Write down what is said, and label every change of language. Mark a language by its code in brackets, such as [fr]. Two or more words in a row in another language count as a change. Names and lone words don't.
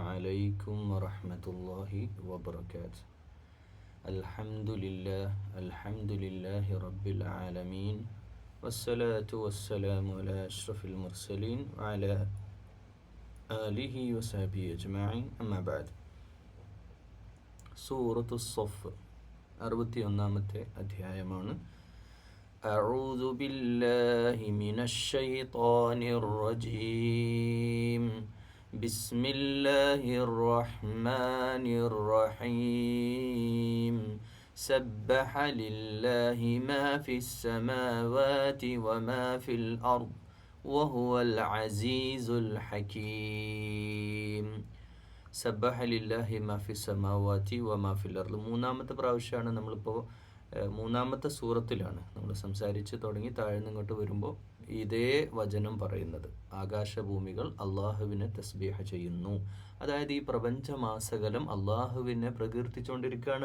[ar] عليكم ورحمة الله وبركاته. الحمد لله رب العالمين والصلاة والسلام على أشرف المرسلين وعلى آله وصحبه أجمعين. أما بعد. سورة الصف [ml] 61-ാമത്തെ അധ്യായമാണ്. [ar] أعوذ بالله من الشيطان الرجيم. بسم الله الرحمن الرحيم. سبح لله ما في السماوات وما في الأرض وهو العزيز الحكيم. سبح لله ما في السماوات وما في الأرض. [ml] മൂന്നാമത്തെ പ്രാവശ്യമാണ് നമ്മളിപ്പോൾ മൂന്നാമത്തെ സൂറത്തിലാണ് നമ്മൾ സംസാരിച്ച് തുടങ്ങി താഴ്ന്നിങ്ങോട്ട് വരുമ്പോൾ ഇതേ വചനം പറയുന്നത്. ആകാശഭൂമികൾ അള്ളാഹുവിനെ തസ്ബീഹ ചെയ്യുന്നു. അതായത് ഈ പ്രപഞ്ചമാസകലം അള്ളാഹുവിനെ പ്രകീർത്തിച്ചുകൊണ്ടിരിക്കുകയാണ്.